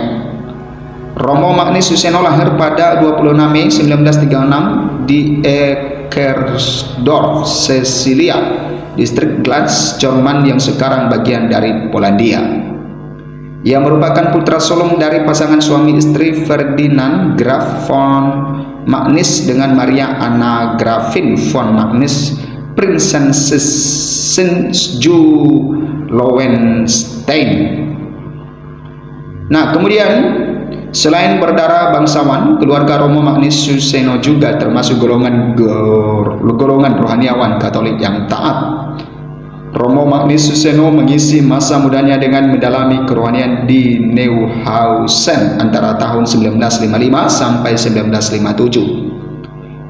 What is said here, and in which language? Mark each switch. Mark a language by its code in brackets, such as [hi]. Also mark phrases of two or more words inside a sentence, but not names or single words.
[id] Romo Magnus Suseno lahir pada 26 Mei 1936 di Eckersdorf, Cecilia, distrik Glatz, Jerman yang sekarang bagian dari Polandia. Ia merupakan putra sulung dari pasangan suami istri Ferdinand Graf von Magnus dengan Maria Anna Grafin von Magnus, Prinzessin-Hohenstein. Nah, kemudian selain berdarah bangsawan, keluarga Romo Magnus Suseno juga termasuk golongan rohaniawan Katolik yang taat. Romo Magnus Suseno mengisi masa mudanya dengan mendalami kerohanian di Neuhausen antara tahun 1955 sampai 1957.